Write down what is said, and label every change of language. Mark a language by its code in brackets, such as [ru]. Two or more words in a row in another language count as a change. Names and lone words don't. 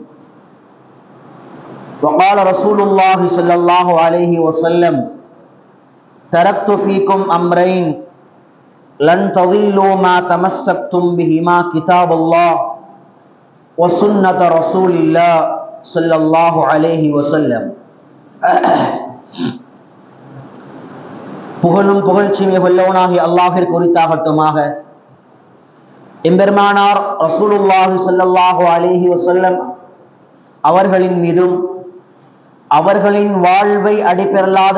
[ar] وقال رسول الله صلى الله عليه وسلم: تركت فيكم أمرين لن تضلوا ما تمسكتم بهما كتاب الله وسنة رسول الله صلى الله عليه وسلم. [ta] புகழும் புகழ்ச்சியுமே வல்லவனாகிய அல்லாஹ்விற்கு உரித்தாகட்டுமாக. எம்பெருமானார் [ar] رسول الله صلى الله عليه وسلم [ta] அவர்களின் மீதும் அவர்களின் வாழ்வை அடிப்பெறலாது